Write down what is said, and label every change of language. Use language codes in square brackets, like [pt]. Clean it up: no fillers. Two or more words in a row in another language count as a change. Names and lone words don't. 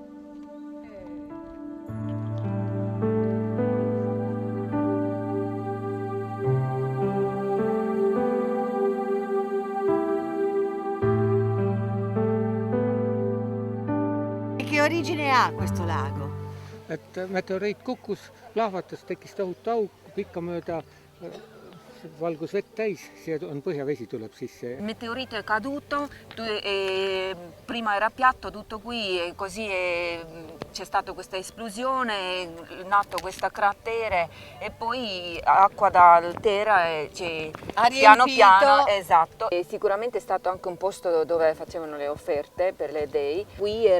[it] E che origine ha questo lago? [et] Meteoriit kukkus, lahvatas, tekkis tohutu auk pikkamööda, valgus vett täis, siia on põhjavesi tuleb sisse. [it] Il meteorite è caduto, prima era piatto tutto qui e così c'è stata questa esplosione, è nato questo cratere e poi acqua dal terra piano piano, esatto. E sicuramente è stato anche un posto dove facevano le offerte per le dei.